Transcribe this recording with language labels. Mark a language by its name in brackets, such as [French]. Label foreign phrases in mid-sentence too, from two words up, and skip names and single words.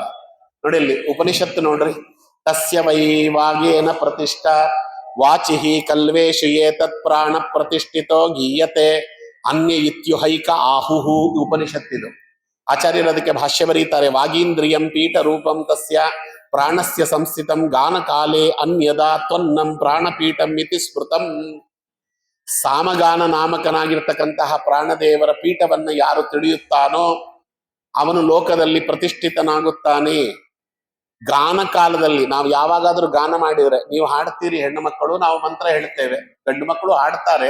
[Kannada] ನೋಡಿ ಇಲ್ಲಿ ಉಪನಿಷತ್ತು ನೋಡ್ರಿ. [Sanskrit] ತಸ್ಯ ವೈ ವಾಗೇನ ಪ್ರತಿಷ್ಠಾ ವಾಚಿಹಿ ಕಲ್ವೇಶು ಏತತ್ ಪ್ರಾಣ ಪ್ರತಿಷ್ಠಿತೋ ಗೀಯತೆ ಅನ್ಯ ಇತ್ಯುಹೈಕ ಆಹುಹು. [Kannada] ಉಪನಿಷತ್ತಿದು ಆಚಾರ್ಯರು ಅದಕ್ಕೆ ಭಾಷ್ಯ ಬರೀತಾರೆ. [Sanskrit] ವಾಗೀಂದ್ರಿಯಂ ಪೀಠ ರೂಪಂ ತಸ್ಯ ಪ್ರಾಣಸ್ಯ ಸಂಸ್ಥಿತಂ ಗಾನ ಕಾಲೇ ಅನ್ಯದಾ ತ್ವನ್ನಂ ಪ್ರಾಣಪೀಠಂ ಇತಿ ಸ್ಮೃತಂ. [Kannada] ಸಾಮಗಾನ ನಾಮಕನಾಗಿರ್ತಕ್ಕಂತಹ ಪ್ರಾಣದೇವರ ಪೀಠವನ್ನ ಯಾರು ತಿಳಿಯುತ್ತಾನೋ ಅವನು ಲೋಕದಲ್ಲಿ ಪ್ರತಿಷ್ಠಿತನಾಗುತ್ತಾನೆ. ಗಾನ ಕಾಲದಲ್ಲಿ ನಾವು ಯಾವಾಗಾದ್ರೂ ಗಾನ ಮಾಡಿದ್ರೆ, ನೀವು ಹಾಡ್ತೀರಿ ಹೆಣ್ಣು ಮಕ್ಕಳು, ನಾವು ಮಂತ್ರ ಹೇಳ್ತೇವೆ, ಗಂಡು ಮಕ್ಕಳು ಹಾಡ್ತಾರೆ.